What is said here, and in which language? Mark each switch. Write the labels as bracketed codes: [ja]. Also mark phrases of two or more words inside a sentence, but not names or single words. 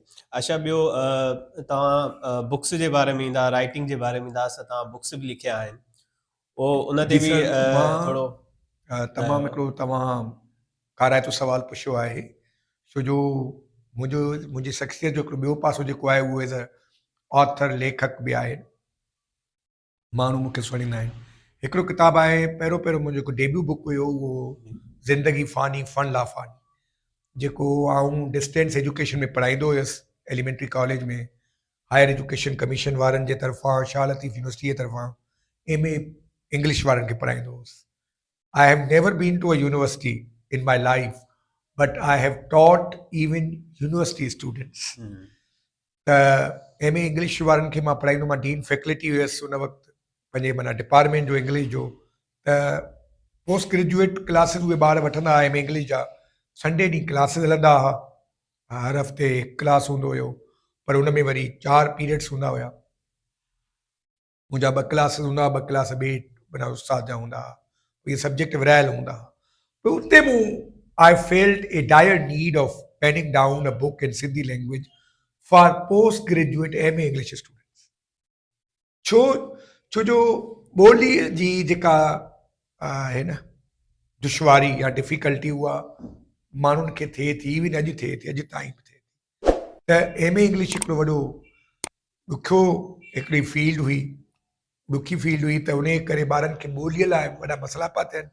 [sd] अच्छा, ॿियो तव्हां बुक्स जे बारे में ईंदा, राइटिंग जे बारे में ईंदा, तव्हां बुक्स बि लिखिया आहिनि, उन ते जी बि सर, मां थोरो तमामु हिकिड़ो तव्हां काराइतो सुवालु पुछियो आहे, छो जो मुंहिंजी शख़्सियत जो हिकिड़ो ॿियो पासो जेको आहे उहो [en] as a author [sd] लेखक बि आहे। माण्हू मूंखे सुञाणींदा आहिनि। हिकिड़ो किताबु आहे, पहिरियों मुंहिंजो हिकु [en] debut book [sd] हुयो, उहो ज़िंदगी फ़ानी फन लाफ़ानी, जेको आउं [en] distance education [sd] में पढ़ाईंदो हुयुसि [en] elementary college [sd] में, [en] higher education commission [sd] वारनि जे तरफ़ां, शाह लतीफ़ यूनिवर्सिटी जे तरफ़ां [en] MA English [sd] वारनि खे पढ़ाईंदो हुयुसि। [en] I have never been to a university in my life, but I have taught even university students. [sd] त [en] MA English [sd] वारनि खे मां पढ़ाईंदो, मां [en] dean faculty [sd] हुयुसि उन वक़्तु पंहिंजे माना डिपार्टमेंट जो इंग्लिश जो। त [en] post graduate classes [sd] उहे ॿार वठंदा हुआ [en] MA English [sd] जा, संडे ॾींहुं क्लासिस हलंदा हुआ, हर हफ़्ते हिकु क्लास हूंदो हुयो, पर हुन में वरी 4 पीरियड्स हूंदा हुया। मुंहिंजा 2 क्लासिस हूंदा हुआ, 2 क्लास ॿिए माना उस्ताद जा हूंदा हुआ, इहे सब्जेक्ट विरिहायल हूंदा हुआ। त उते मूं [en] I felt a dire need of penning down a book in Sindhi language for postgraduate MA English students. [sd] छो जो ॿोलीअ जी जेका आहे न दुश्वारी या डिफिकल्टी, उहा माण्हुनि खे थिए थी, इवन अॼु थिए थी, अॼु ताईं बि थिए थी। त [en] MA English [sd] हिकिड़ो वॾो ॾुखियो हिकिड़ी फील्ड हुई, ॾुखी फील्ड हुई, त उन करे ॿारनि खे ॿोलीअ लाइ वॾा मसइला पिया थियनि।